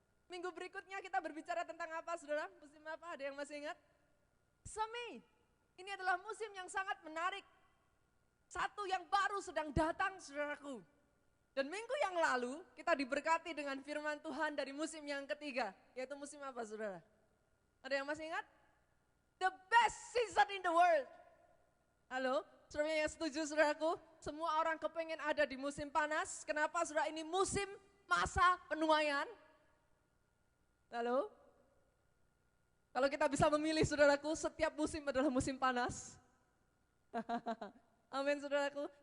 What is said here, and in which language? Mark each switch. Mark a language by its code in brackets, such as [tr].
[id] Minggu berikutnya kita berbicara tentang apa saudara? Musim apa? Ada yang masih ingat? Semi. Ini adalah musim yang sangat menarik. Satu yang baru sedang datang saudaraku. Dan minggu yang lalu kita diberkati dengan firman Tuhan dari musim yang ketiga. Yaitu musim apa saudara? Ada yang masih ingat? [en] The best season in the world. [id] Halo, saudara yang setuju saudaraku? Semua orang kepengen ada di musim panas. Kenapa saudara? Ini musim masa penuaian. Halo? Kalau kita bisa memilih saudaraku, setiap musim adalah musim panas. Amin saudaraku.